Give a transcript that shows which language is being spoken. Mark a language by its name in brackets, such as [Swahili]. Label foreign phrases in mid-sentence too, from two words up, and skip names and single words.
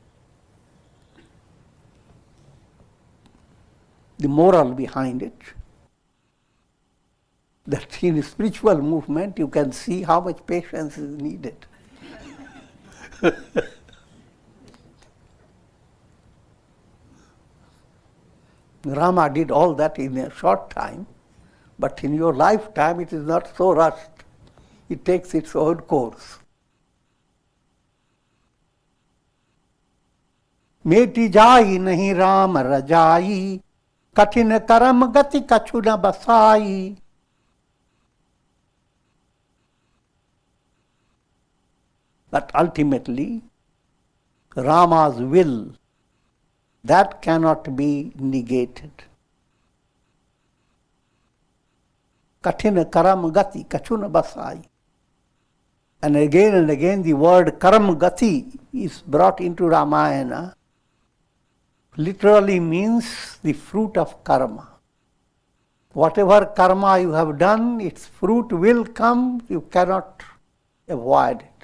[English] The moral behind it, that in spiritual movement you can see how much patience is needed. Rama did all that in a short time, but in your lifetime it is not so rushed. It takes its own course. [Awadhi] मेटी जाई नहीं राम रजाई कठिन करम गति कछु न बसाई. [English] But ultimately, Rama's will, that cannot be negated. [Awadhi] कठिन करम गति कछु न बसाई. [English] And again the word [Awadhi] करम गति [English] is brought into Ramayana. Literally means the fruit of karma. Whatever karma you have done, its fruit will come, you cannot avoid it.